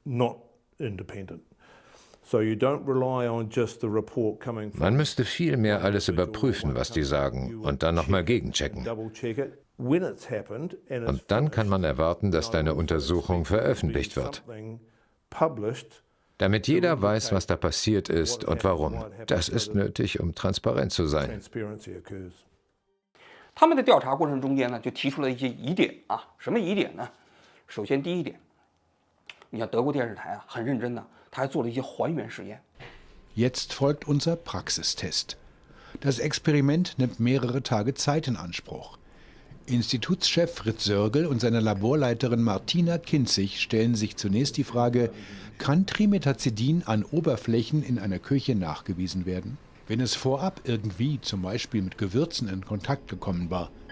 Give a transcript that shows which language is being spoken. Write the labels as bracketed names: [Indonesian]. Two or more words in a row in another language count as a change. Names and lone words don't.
[German] Man müsste vielmehr alles überprüfen, was die sagen, und dann nochmal gegenchecken. Und dann kann man erwarten, dass deine Untersuchung veröffentlicht wird. Damit jeder weiß, was da passiert ist und warum. Das ist nötig, um transparent zu sein. [Chinese] 他们的调查过程中间呢，就提出了一些疑点什么疑点呢？首先第一点，你看德国电视台很认真的，他还做了一些还原实验。 [German] Jetzt folgt unser Praxistest. Das Experiment nimmt mehrere Tage Zeit in Anspruch. Institutschef Fritz Sörgel und seine Laborleiterin Martina Kinzig stellen sich zunächst die Frage, kann Trimetazidin an Oberflächen in einer Küche nachgewiesen werden, wenn es vorab irgendwie zum Beispiel mit Gewürzen in Kontakt gekommen war?